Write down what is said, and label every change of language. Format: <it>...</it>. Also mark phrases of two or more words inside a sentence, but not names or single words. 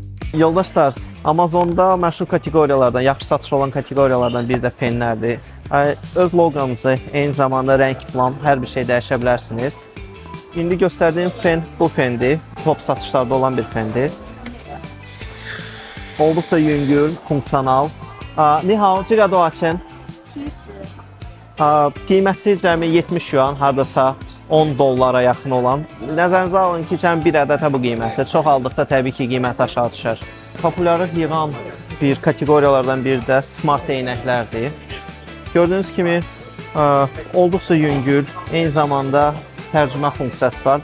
<az>Yoldaşlar, Amazonda məşhur kateqoriyalardan, yaxşı satış olan kateqoriyalardan biri də fenlərdir. Öz loqonuzu, eyni zamanda rəng falan hər bir şey dəyişə bilərsiniz. İndi göstərdiyim fen bu fendir. Top satışlarda olan bir fendir. Olduqca yüngül, funksional.</az> <zh>你好，这个多少钱？ 70.</zh> <az>Qiyməti cəmi 70 yuan, hardasa 10 dollara yaxın olan. Nəzərinizə alın ki, cəmi bir ədədə bu qiymətdir. Çox aldıqda təbii ki, qiymət aşağı düşər. Populyarlıq yığan bir kateqoriyalardan biri də smart eynəklərdir. Gördüyünüz kimi olduqca yüngül, eyni zamanda tərcümə funksiyası var.</az>